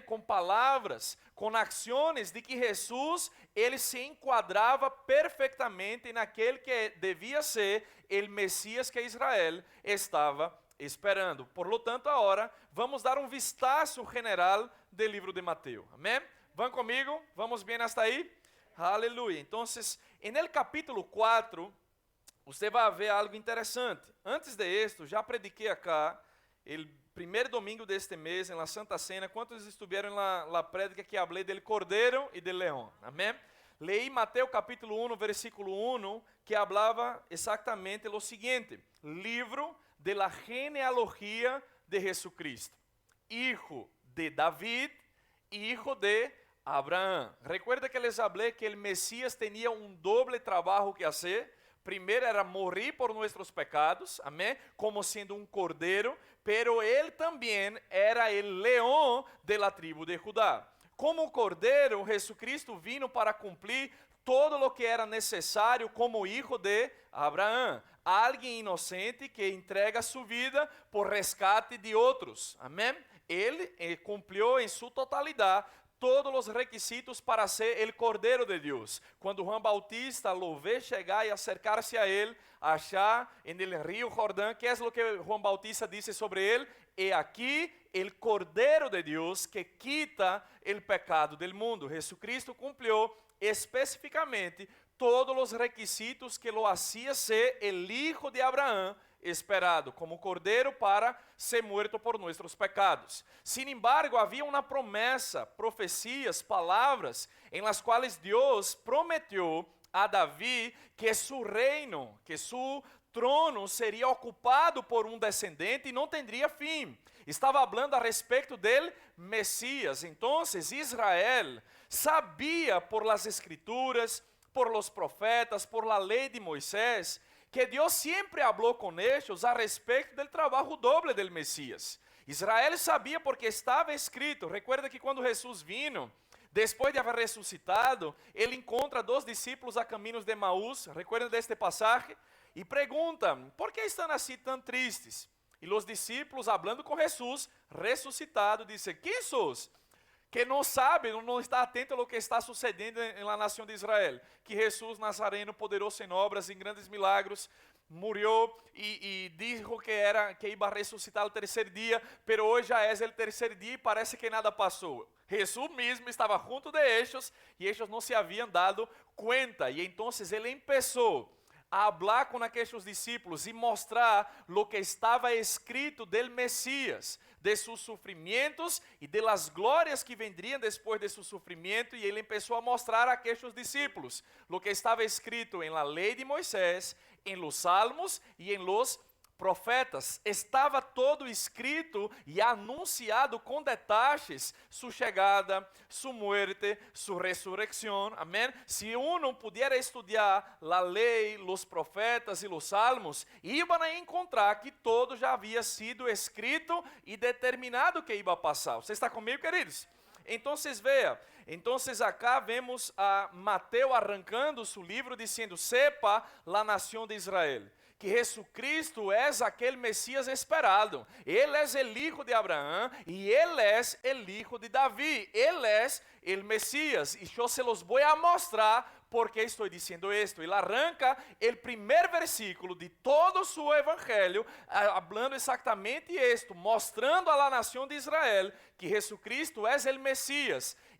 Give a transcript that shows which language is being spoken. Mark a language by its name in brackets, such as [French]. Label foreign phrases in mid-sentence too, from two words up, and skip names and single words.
[Portuguese] Com palavras, com ações de que Jesus, ele se enquadrava perfeitamente naquele que devia ser o Messias que Israel estava esperando. [Spanish] Por lo tanto, [Portuguese] agora vamos dar um vistazo general do livro de Mateus. Amém? Vão comigo? Vamos bem hasta aí? Aleluia. Então, [Spanish] en el capítulo 4, [Portuguese] você vai ver algo interessante. [Spanish] Antes de esto, [Portuguese] já prediquei acá, o primeiro domingo deste mês, na Santa Cena, quantos estiveram na prédica que falei del Cordeiro e del Leão? Amém? Leí Mateus capítulo 1, versículo 1, que falava exatamente o seguinte, livro [Spanish] de la genealogía de Jesucristo, hijo de David, hijo [Portuguese] de Abraão. Recuerda que les falei que o Messias tinha um doble trabalho que fazer. Primeiro era morrer por nossos pecados, amém? Como sendo um cordeiro, pero ele também era o leão de la tribo de Judá. Como cordeiro, Jesucristo vino para cumprir todo o que era necessário como hijo de Abraão. Alguém inocente que entrega sua vida por resgate de outros. Amém? Ele cumpriu em sua totalidade todos os requisitos para ser o Cordeiro de Deus. Quando Juan Bautista lo vê chegar e acercar-se a ele, achar [Spanish] en el río [Portuguese] Jordão, que é o que Juan Bautista disse sobre ele? E aqui o Cordeiro de Deus que quita o pecado do mundo. Jesucristo cumpriu especificamente todos os requisitos que [Spanish] lo hacía ser el hijo [Portuguese] de Abraão, esperado como cordeiro para ser muerto por nossos pecados. Sin embargo, havia uma promessa, profecias, palavras, em las quais Deus prometeu a Davi que su reino, que su trono seria ocupado por um descendente e não teria fim. Estava falando a respeito del Messias. Então, Israel sabia [Spanish] por las escrituras, por los profetas, por la [Portuguese] lei de Moisés, que Deus sempre falou com eles a respeito do trabalho doble del Messias. Israel sabia porque estava escrito. Recuerda que quando Jesus vino, depois de haver ressuscitado, ele encontra 2 discípulos a caminhos de Emaús. Recuerda deste passagem? E perguntam, por que estão assim tão tristes? E os discípulos, falando com Jesus, ressuscitado, dizem, quem sos? que não sabe, não está atento ao que está sucedendo na nação de Israel. [Spanish] Que Jesus Nazareno, poderoso [Portuguese] em obras, em grandes [Spanish] milagros, murió y dijo que iba a resucitar el tercer día, pero hoy ya es el tercer día y parece que nada pasó. Jesús mismo estaba junto de ellos y ellos no se habían dado cuenta. Y entonces él empezó a hablar con aquellos discípulos y mostrar lo que estaba escrito del Mesías, de sus sufrimientos y de las glorias que vendrían después de su sufrimiento. Y él empezó a mostrar a aquellos discípulos lo que estaba escrito en la ley de Moisés, en los salmos y en los profetas. [Portuguese] Estava todo escrito e anunciado com detalles sua chegada, sua muerte, sua ressurreição. Amém? [Spanish] Se uno pudiera [Portuguese] estudar a lei, os profetas e os salmos, iam a encontrar que todo já havia sido escrito e determinado que ia passar. Você está comigo, queridos? Então, veja. Então, acá vemos a Mateus arrancando seu livro dizendo: [Spanish] sepa la [Portuguese] nação de Israel, que Jesucristo é aquele Messias esperado. Ele é o Hijo de Abraão e ele é o Hijo de Davi. Ele é o Messias. E eu se los vou a mostrar por que estou dizendo isto. Ele arranca o primeiro versículo de todo seu evangelho, falando exatamente isto, mostrando a la nação de Israel que Jesucristo é o Messias.